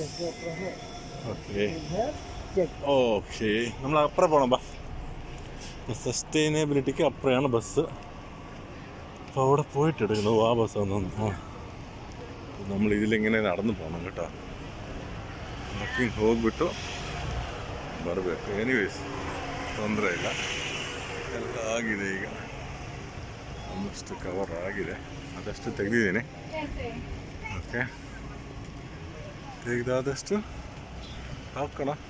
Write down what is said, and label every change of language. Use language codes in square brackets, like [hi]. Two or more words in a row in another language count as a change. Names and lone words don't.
[ml] ഓക്കെ, നമ്മൾ അപ്പുറം പോകണം. ബാ, സസ്റ്റൈനബിലിറ്റിക്ക് അപ്പുറമാണ് ബസ്. അപ്പോൾ അവിടെ പോയിട്ട് എടുക്കുന്നു. ആ ബസ് വന്നു. നമ്മൾ ഇതിലിങ്ങനെ നടന്നു പോകണം കേട്ടോ. [kn] നോക്കി ಹೋಗ್ಬಿಟ್ಟು ಬರಬೇಕು. ಎನಿವೇಸ್ ತೊಂದರೆ ಇಲ್ಲ, ಎಲ್ಲ ಆಗಿದೆ. ಈಗ ಆಲ್ಮೋಸ್ಟ್ ಕವರ್ ಆಗಿದೆ. ಅದಷ್ಟು ತೆಗೆದಿದ್ದೀನಿ. ಓಕೆ, ತೆಗೆದಾದಷ್ಟು ಹಾಕೋಣ.